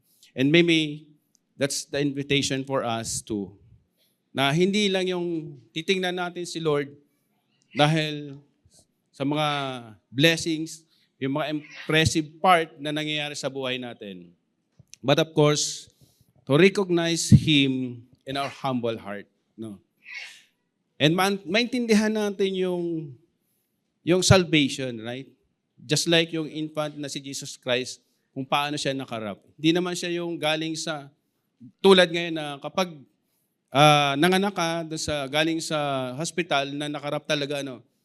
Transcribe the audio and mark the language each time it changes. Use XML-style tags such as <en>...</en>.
<en>And maybe that's the invitation for us too.</en> <tl>Na hindi lang yung titingnan natin si Lord dahil sa mga blessings, yung mga impressive part na nangyayari sa buhay natin.</tl> <en>But of course, to recognize Him in our humble heart. No?</en> <tl>And maintindihan natin yung salvation, right?</tl> <en>Just like</en> <tl>yung infant na si Jesus Christ, kung paano siya nakarap. Hindi naman siya yung galing sa, tulad ngayon na kapag nanganak ka galing sa hospital na nakarap talaga, no?</tl>